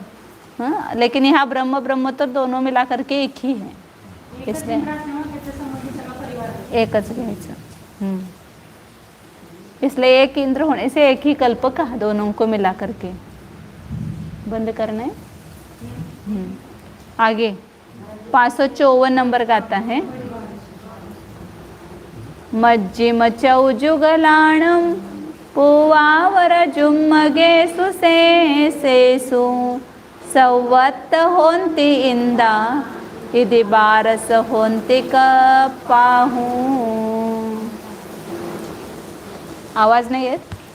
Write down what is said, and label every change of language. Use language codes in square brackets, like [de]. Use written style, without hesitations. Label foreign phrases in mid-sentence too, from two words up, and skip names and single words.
[hi] हाँ, लेकिन यहाँ ब्रह्मोत्तर दोनों मिला करके 1 ही है, इसलिए [mr] 1च घ्यायचं. [hi] इसलिए 1 इंद्र होने से 1 ही कल्प कहा, दोनों को मिला करके. बंद करना है. आगे 554 नंबर का आता है. [pra] मज्जिम चौजुगलाणम पुवावर जुम्मगे सुसेसु सवत्त होंती इंदा इदि बारस होंती कपाहू. [hi] आवाज नहीं है.